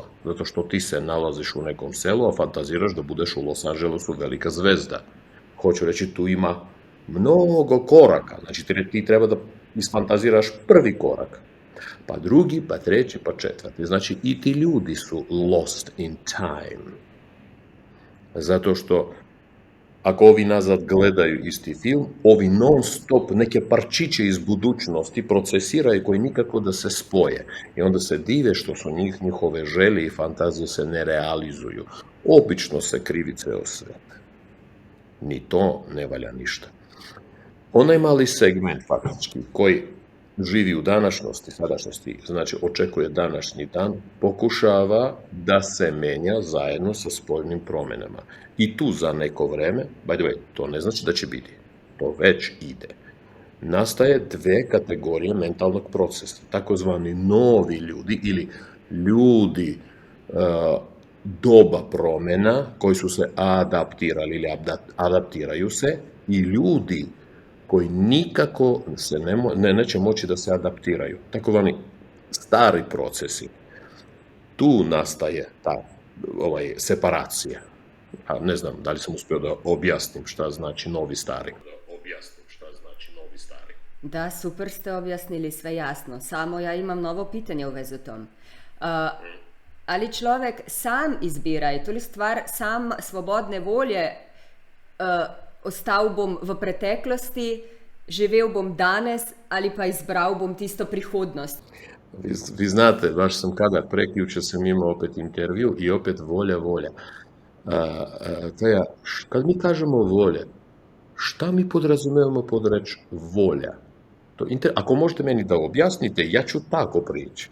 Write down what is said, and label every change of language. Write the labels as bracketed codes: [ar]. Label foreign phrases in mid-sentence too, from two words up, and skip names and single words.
[sr] Zato što ti se nalaziš u nekom selu, a fantaziraš da budeš u [en] Los Angelesu [sr] velika zvezda. Hoću reći, tu ima mnogo koraka. Znači, ti treba da isfantaziraš prvi korak, pa drugi, pa treći, pa četvrti. Znači, i ti ljudi su [en] lost in time. [sr] Zato što ako ovi nazad gledaju isti film, ovi [en] non stop [sr] neke parčiće iz budućnosti procesiraju koji nikako da se spoje. I onda se dive što su njihove želje i fantazije se ne realizuju. Obično se krivi ceo svet. Ni to ne valja ništa. Onaj mali segment faktički koji živi u današnjosti, sadašnjosti, znači očekuje današnji dan, pokušava da se menja zajedno sa spoljnim promenama. I tu za neko vreme, [en] by the way, [sr] to ne znači da će biti, to već ide. Nastaje dve kategorije mentalnog procesa, takozvani novi ljudi ili ljudi doba promena koji su se adaptirali ili adaptiraju se i ljudi koji nikako se neće moći da se adaptiraju. Takozvani stari procesi. Tu nastaje ta separacija. A ne znam da li sam uspio da objasnim šta znači novi stari. Da, super ste objasnili, sve jasno. Samo ja imam novo pitanje u vezu tom. [sl] Ali človek sam izbira, je to li stvar sam svobodne volje, ostal bom v preteklosti, živel bom danes ali pa izbral bom tisto prihodnost? [sr] Vi znate, baš sam prekjuče sam imao opet intervju i opet volja. Kad mi kažemo volje, šta mi podrazumevamo pod reč volja? Ako možete meni da objasnite, ja ću tako prići.